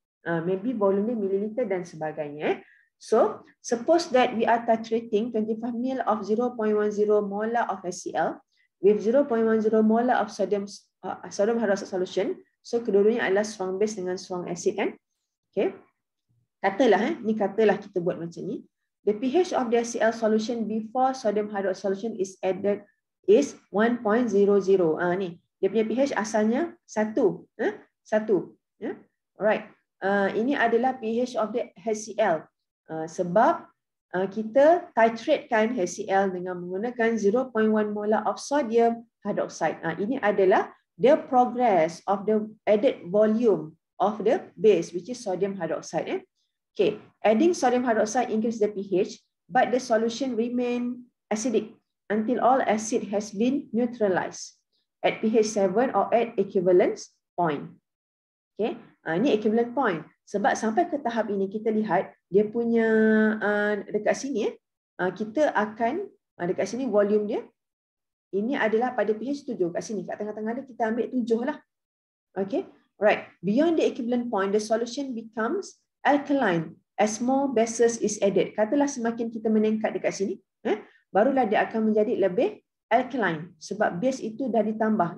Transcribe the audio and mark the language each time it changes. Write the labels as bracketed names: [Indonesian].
[Malay] Maybe volume dia mililiter dan sebagainya. [English] So suppose that we are titrating 25 ml of 0.10 molar of HCl with 0.10 molar of sodium hydroxide solution. [Malay] So kedua-duanya adalah strong base dengan strong acid kan. [English] Okay. [Malay] Katalah ni katalah kita buat macam ni. [English] The pH of the HCl solution before sodium hydroxide solution is added is 1.00. [Malay] Ni dia punya pH asalnya 1. 1. Ya. Alright. Ini adalah [English] pH of the HCl. [Malay] Sebab kita titratekan HCl dengan menggunakan [English] 0.1 molar of sodium hydroxide. [Malay] Ini adalah [English] the progress of the added volume of the base, which is sodium hydroxide. Okay, adding sodium hydroxide increases the pH, but the solution remain acidic until all acid has been neutralized at pH 7 or at equivalence point. Okay, [Malay] ini [English] equivalent point. [Malay] Sebab sampai ke tahap ini kita lihat dia punya dekat sini kita akan dekat sini volume dia ini adalah pada pH 7 kat sini, kat tengah-tengah dia kita ambil 7 lah. [English] Okay, right. Beyond the equivalent point, the solution becomes alkaline as more bases is added. [Malay] Katalah semakin kita meningkat dekat sini, barulah dia akan menjadi lebih alkaline sebab base itu dah ditambah.